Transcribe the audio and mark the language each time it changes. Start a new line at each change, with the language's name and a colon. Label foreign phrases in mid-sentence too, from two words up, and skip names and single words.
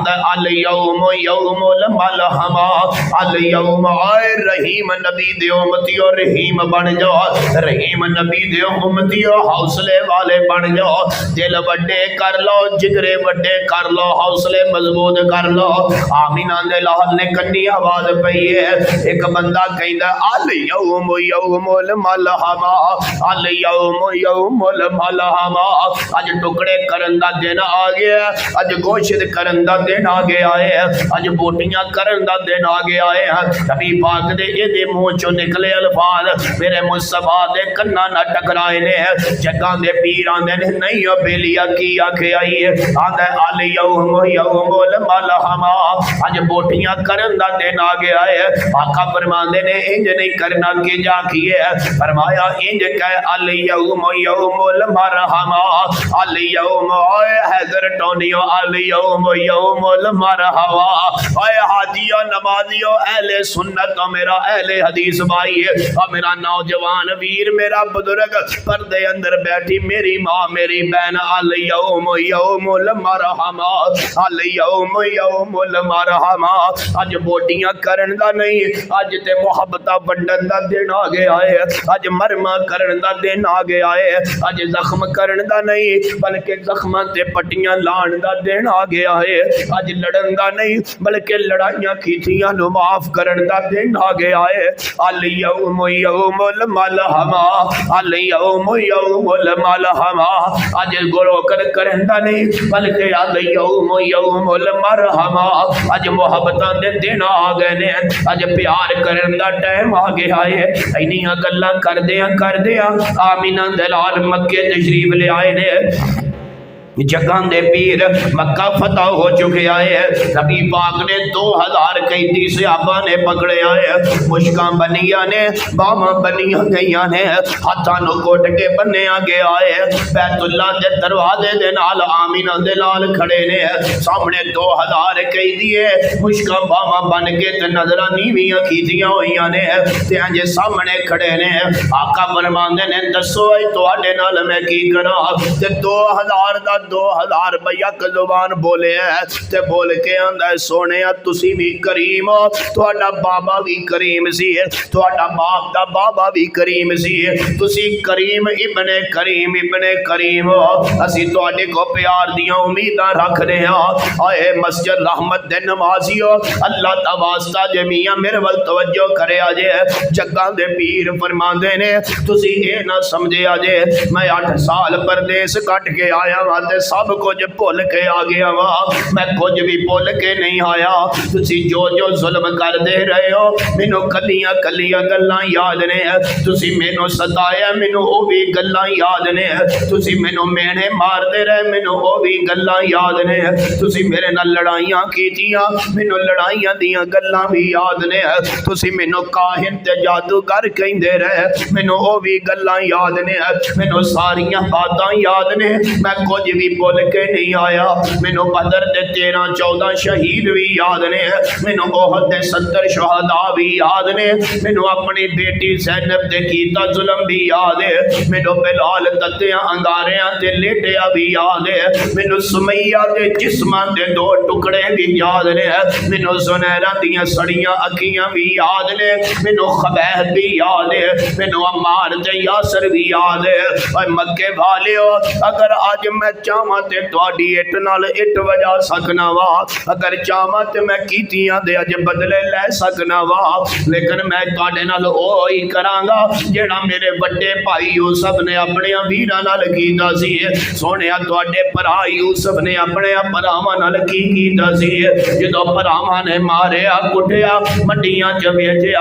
Arabic: الیوم یوم الملحمہ
Punjabi: الیوم آئے رحیم نبی دے امتی اور رحیم بن جاؤ رحیم نبی دے امتی اور حوصلے والے بن جاؤ دل وڈے کر لو جگرے وڈے کر لو حوصلے مضبوط کر لو آمینہ دے لال نے کنی آواز پئی ہے ایک بندہ کہندا
Arabic: الیوم یوم الملحمہ الیوم یوم الملحمہ
Punjabi: اج ٹکڑے کرن دا دن آ گیا اج گوشت کرن دا دن آ گیا ہے اج بوٹیاں کرن دا دن آ گیا ہے نبی پاک دے اے دے منہ چوں نکلے الفاظ میرے مصطفیٰ دے کنا نہ ٹکرائے نے جگہ دے پیر آندے نے نہیں او بیلیا کی آکھے آئی ہے آندے
Arabic: الیوم یوم الملحمہ
Punjabi: اج بوٹیاں کرن دا دن آ گیا ہے آقا فرماندے نے انج نہیں کرنا کہ جا کیے فرمایا انج کہ
Arabic: الیوم یوم المرحمہ
Punjabi: الیوم آئے حیدر ٹونیو
Arabic: الیوم یوم المرحمہ
Punjabi: آئے حاجیو نمازیو اہل سنت میرا اہل حدیث بھائی اور میرا نوجوان ویر میرا بزرگ پردے اندر بیٹھی میری ماں میری بہن
Arabic: الیوم یوم المرحمہ الیوم یوم المرحمہ
Punjabi: اج بوٹیاں کرن دا نہیں اج تے محبتہ بنڈن دا دن آ گیا ہے اج مرما کرن دا دن آ گیا ہے اج زخم کرن دا نہیں بلکہ زخماں تے پٹیاں لان دا دن آ گیا ہے اج لڑن دا نہیں بلکہ لڑائیاں کیتیاں نو معاف کرن دا دن آ گیا ہے
Arabic: الیوم یوم الملحمہ الیوم یوم الملحمہ
Punjabi: اج گرو کرن دا نہیں بلکہ
Arabic: الیوم یوم المرحمہ
Punjabi: اج محبتاں دے دن آ گئے نے اج پیار کرن دا ٹائم آ گیا ہے اینیاں گلاں کردیاں آمینہ دلال مکے تشریف لے آئے نے جگان دے پیر مکہ فتح ہو چکے آئے نبی پاک نے 2000 قیدی صحابہ نے پکڑے آئے مشکاں بنیاں نے باواں بنیاں گئیاں نے ہاتھاں نو کوٹ کے بننے آگے آئے بیت اللہ دے دروازے دے نال آمینہ دے لال کھڑے نے سامنے 2000 قیدی مشکاں باواں بن کے تے نظراں نیویاں کیتیاں ہوئیاں نے تے انجے سامنے کھڑے نے آقا فرماندے نے دسو اے تواڈے نال میں کی کراں تے 2000 دا 2000 بیک زبان بولے ہے تے بول کے آندہ ہے سونے تسی بھی کریم ہو تواڈا بابا بھی کریم سی تواڈا باپ دا بابا بھی کریم سی تسی کریم ابن کریم ہو اسی تواڈے کو پیار دیاں امیداں رکھ رہے ہیں اے مسجد رحمت دے نمازی ہو اللہ دا واسطہ جمیاں میرے ول توجہ کرے آجے جگہ دے پیر فرماندے نے تسی اے نہ سمجھے آجے میں 8 سال پردیس کٹ کے آیا وہاں سب کچھ بھول کے آ گیا وا میں کچھ بھی بھول کے نہیں آیا تسی جو ظلم کر دے رہے ہو مینوں کلیاں گلاں یاد نے تسی مینوں ستایا مینوں او بھی گلاں یاد نے تسی مینوں مینے مار دے رہے مینوں او بھی گلاں یاد نے تسی میرے نال لڑائیاں کیتیاں مینوں لڑائیاں دیاں گلاں بھی یاد نے تسی مینوں کاہن تے جادوگر کہندے رہے مینوں او بھی گلاں یاد نے مینوں ساریاں باتاں یاد نے میں کچھ بھی بول کے نہیں آیا مینوں بدر دے 13-14 شہید بھی یاد نے مینوں احد دے 70 شہداء بھی یاد نے مینوں اپنی بیٹی زینب دے کیتا ظلم بھی یاد ہے مینوں بلال تتیاں انگاریاں تے لیٹیا بھی یاد ہے مینوں سمیہ دے جسماں دے 2 ٹکڑے بھی یاد نے مینوں زنیرہ دیاں سڑیاں اکھیاں بھی یاد نے مینوں خبیب بھی یاد ہے مینوں عمار تے یاسر بھی یاد ہے اے مکے والیو اگر آج میں چاہواں تے تہاڈی اٹ نال اٹ وجا سکنا وا، اگر چاہواں تے میں کیتیاں دے اج بدلے لے سکنا وا، لیکن میں تہاڈے نال اوہ ہی کراں گا جیہڑا میرے بڑے بھائی یوسف نے اپنے ویراں نال کیتا سی. سوہنیا تہاڈے بھرا یوسف نے اپنے بھراواں نال کی کیتا سی، جدوں بھراواں نے ماریا کٹیا منڈیاں چ ویچیا